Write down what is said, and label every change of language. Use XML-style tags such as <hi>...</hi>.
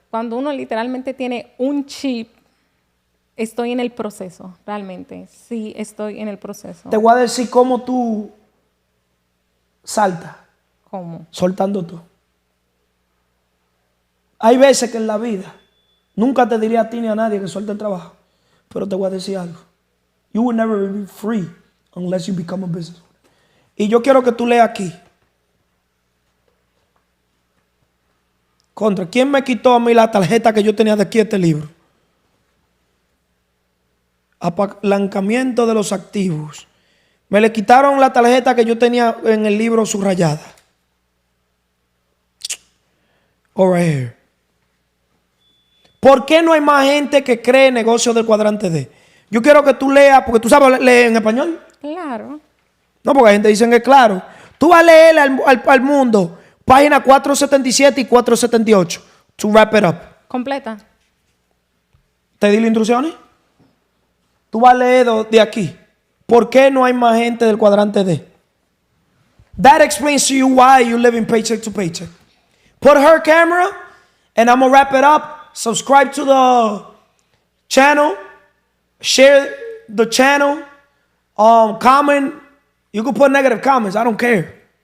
<es>Cuando uno literalmente tiene un chip, estoy en el proceso, realmente. Sí, estoy en el proceso. Te voy a decir cómo tú saltas, ¿Cómo? soltando todo. Hay veces que en la vida, nunca te diría a ti ni a nadie que suelte el trabajo, pero te voy a decir algo.</es> <en>You will never be free unless you become a business owner.</en> <es>Y yo quiero que tú leas aquí. Contra, ¿quién me quitó a mí la tarjeta que yo tenía de aquí este libro? Apalancamiento de los activos. Me le quitaron la tarjeta que yo tenía en el libro subrayada.</es> <en>All right here.</en> <es>¿Por qué no hay más gente que cree negocios del cuadrante D? Yo quiero que tú leas, porque tú sabes leer en español. Claro. No, porque la gente dice que es claro. Tú vas a leer al mundo, página 477 y 478.</es> <en>To wrap it up.</en> <es>Completa. ¿Te di las instrucciones? Tú vas a leer de aquí. ¿Por qué no hay más gente del cuadrante D?</es> <en>That explains to you why you live in paycheck to paycheck. Put her camera, and I'm going to wrap it up. Subscribe to the channel. Share the channel, comment. You can put negative comments. I don't care.</en>